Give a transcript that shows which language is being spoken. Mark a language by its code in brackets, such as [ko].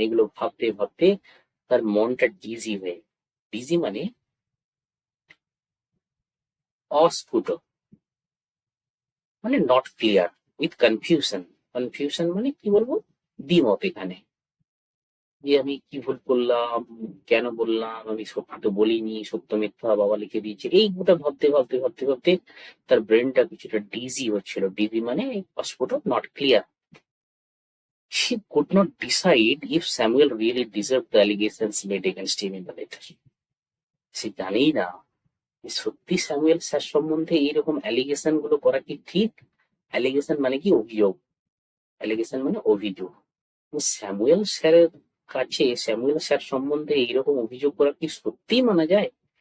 [bn] এগুলো ভাবতে ভাবতে তার মনটা ডিজি হয়ে, ডিজি মানে অস্ফুট, মানে not clear, with confusion. Confusion মানে কি বলবো, দ্বিমত এখানে, যে আমি কি ভুল করলাম, কেন বললাম, আমি সত্যি তো বলিনি, সত্য মিথ্যা বাবা লিখে দিয়েছে, এই গোটা ভাবতে ভাবতে ভাবতে ভাবতে তার ব্রেনটা কিছুটা ডিজি হচ্ছিল। ডিজি মানে অস্ফুট, not clear. [en] She could not decide if Samuel really deserved the allegations made against him in the letter. [bn] সে জানেই না যে সত্যি স্যামুয়েল স্যার সম্বন্ধে এইরকম অ্যালিগেশন গুলো করা কি ঠিক। অ্যালিগেশন মানে কি অভিযোগ, অ্যালিগেশন মানে অভিযোগ। স্যামুয়েল স্যারের কাছে স্যামুয়েল স্যার সম্বন্ধে এইরকম অভিযোগ করা কি সত্যি মানা যায়?